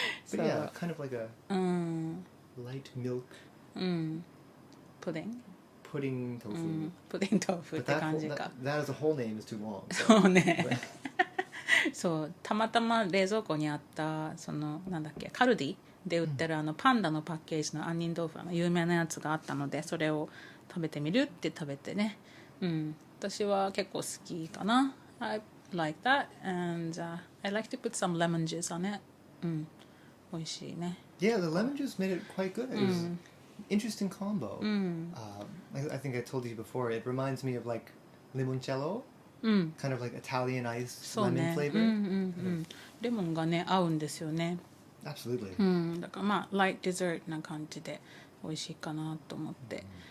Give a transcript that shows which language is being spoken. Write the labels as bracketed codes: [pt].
[en] But yeah, kind of like a light milk pudding tofu. [ja] プディン豆腐っ [en] But [ja] て感じか。 [en] that as a whole name is too long. [ja] そうね。そうたまたま冷蔵庫にあったそのなんだっけカルディで売ってるパンダのパッケージの杏仁豆腐有名なやつがあったのでそれを食べてみるって食べてね。私は結構好きかな。 [en] I like that and I like to put some lemon juice on it. [ja] 美味しいね。 [en] Yeah, the lemon juice made it quite good. It was an interesting combo. I think I told you before, it reminds me of like limoncello, kind of like Italian iced lemon flavor. [ja] レモンがね合うんですよね。 [en] Absolutely. [ja] だからまあライトデザートな感じで美味しいかなと思って。